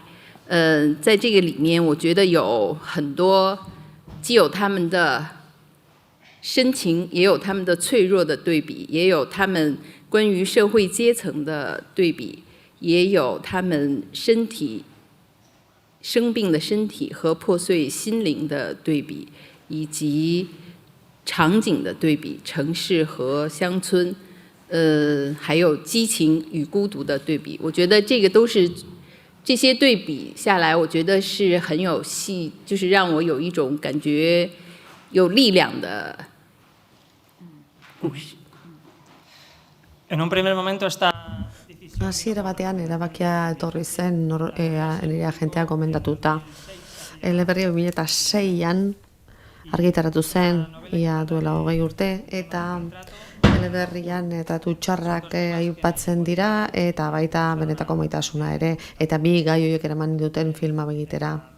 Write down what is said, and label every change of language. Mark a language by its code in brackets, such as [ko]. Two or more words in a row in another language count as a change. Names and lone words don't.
[zh] 在这个里面，我觉得有很多既有他们的深情，也有他们的脆弱的对比，也有他们关于社会阶层的对比，也有他们生病的身体和破碎心灵的对比，以及场景的对比，城市和乡村，还有激情与孤独的对比。我觉得这个都是这些对比下来，我觉得是很有戏，就是让我有一种感觉有力量的故事。 [es] En un primer momento está [eu] Hasiera batean erabakia etorri zen nire agentea gomendatuta. Eleberria 2006an argitaratu zen, ia duela 20 urte, eta eleberrian eta tutxarrak aipatzen dira, eta baita benetako maitasuna ere, eta bi gai horiek eraman duten filma begitera.